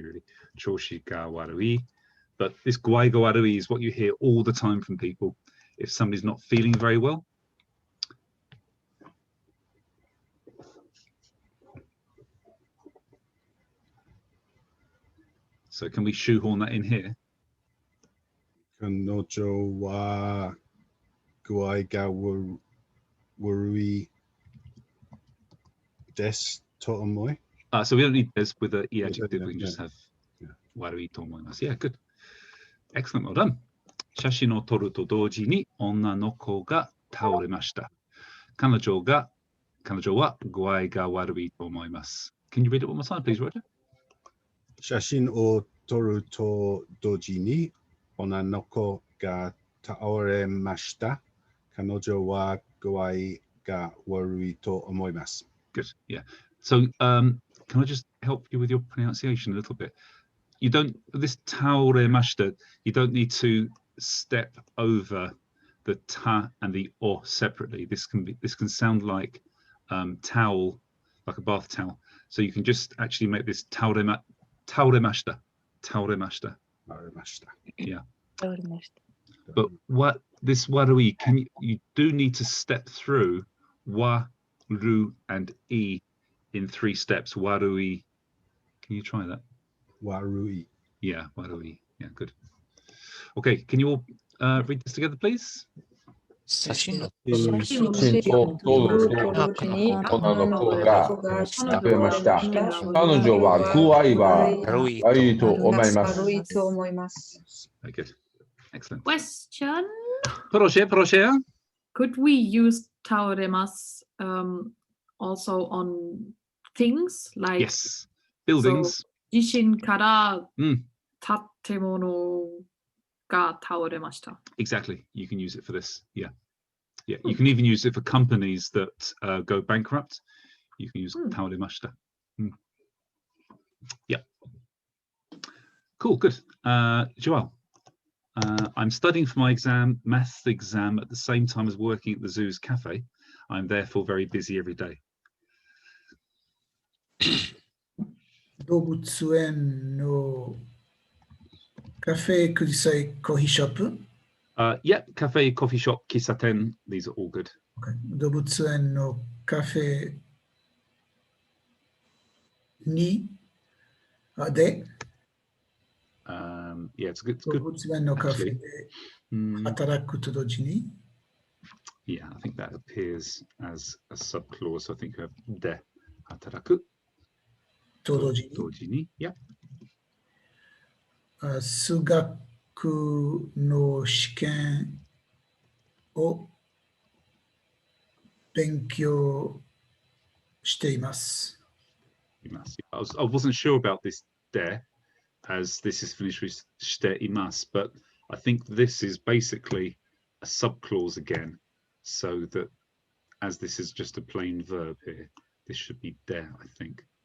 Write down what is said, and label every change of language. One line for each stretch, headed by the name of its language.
English: Really,
Japanese: choshi ga warui.
English: But this
Japanese: guai ga warui
English: is what you hear all the time from people if somebody's not feeling very well. So can we shoehorn that in here?
Japanese: 彼女は具合が悪いですと思い。
English: So we don't need this with an e adjective. We can just have
Japanese: warui to omoimasu.
English: Yeah, good. Excellent, well done.
Japanese: 写真を撮ると同時に女の子が倒れました。彼女は具合が悪いと思います。
English: Can you read it one more time, please, Roger?
Japanese: 写真を撮ると同時に女の子が倒れました。彼女は具合が悪いと思います。
English: Good, yeah. So can I just help you with your pronunciation a little bit? You don't, this taoremashita, you don't need to step over the ta and the o separately. This can sound like towel, like a bath towel. So you can just actually make this taoremashita. Yeah. But what this warui, you do need to step through wa, ru, and e in 3 steps. Warui. Can you try that?
Japanese: Warui.
English: Yeah, warui. Yeah, good. Okay, can you all read this together, please?
Japanese: 写真を撮ると同時に女の子が倒れました。彼女は具合は悪いと思います。
English: Very good. Excellent. Question.
Polish: Proszę.
English: Could we use taoremasu also on things like Yes, buildings.
Japanese: 地震から建物が倒れました。
English: Exactly. You can use it for this. Yeah. Yeah. You can even use it for companies that go bankrupt. You can use taoremashita. Yeah. Cool. Good. Joel, I'm studying for my maths exam at the same time as working at the zoo's cafe. I'm therefore very busy every day.
Japanese: 動物園のカフェ、
English: could you say coffee shop? Yeah, cafe, coffee shop, kisaten, these are all good.
Japanese: Okay. 動物園のカフェにで
English: yeah, it's good.
Japanese: 動物園のカフェで働くと同時に
English: Yeah, I think that appears as a subclause. So I think you have
Japanese: de hataraku. と同時に
English: Yeah.
Japanese: 数学の試験を勉強しています。
English: I wasn't sure about this de, as this is finished with
Japanese: shite imasu,
English: but I think this is basically a subclause again, so that as this is just a plain verb here, this should be de, I think.